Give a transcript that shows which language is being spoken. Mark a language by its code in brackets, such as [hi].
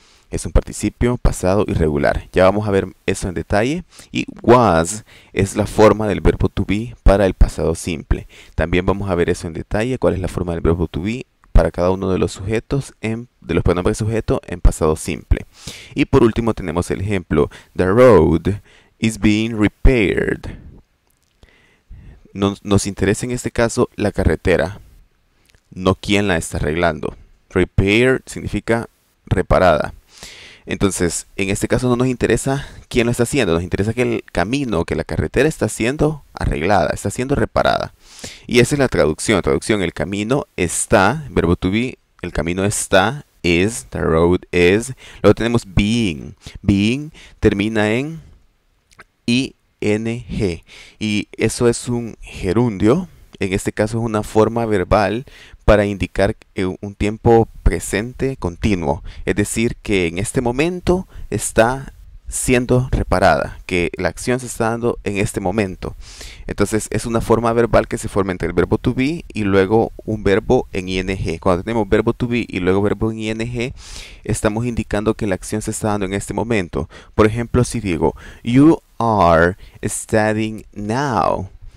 [es] Es un participio pasado irregular. Ya vamos a ver eso en detalle. Y was es la forma del verbo to be para el pasado simple. También vamos a ver eso en detalle. ¿Cuál es la forma del verbo to be para cada uno de los sujetos, de los pronombres sujeto en pasado simple? Y por último tenemos el ejemplo. [en] The road is being repaired. [es] Nos interesa en este caso la carretera, no quién la está arreglando. Repair significa reparada. Entonces, en este caso no nos interesa quién lo está haciendo, nos interesa que el camino, que la carretera está siendo arreglada, está siendo reparada. Y esa es la traducción. Traducción, el camino está, verbo to be, el camino está, is, [en] the road is. [es] Luego tenemos being. Being termina en ing. Y eso es un gerundio. En este caso es una forma verbal para indicar un tiempo presente continuo. Es decir, que en este momento está siendo reparada, que la acción se está dando en este momento. Entonces es una forma verbal que se forma entre el verbo to be y luego un verbo en ing. Cuando tenemos verbo to be y luego verbo en ing, estamos indicando que la acción se está dando en este momento. Por ejemplo, si digo, [en] you are studying now.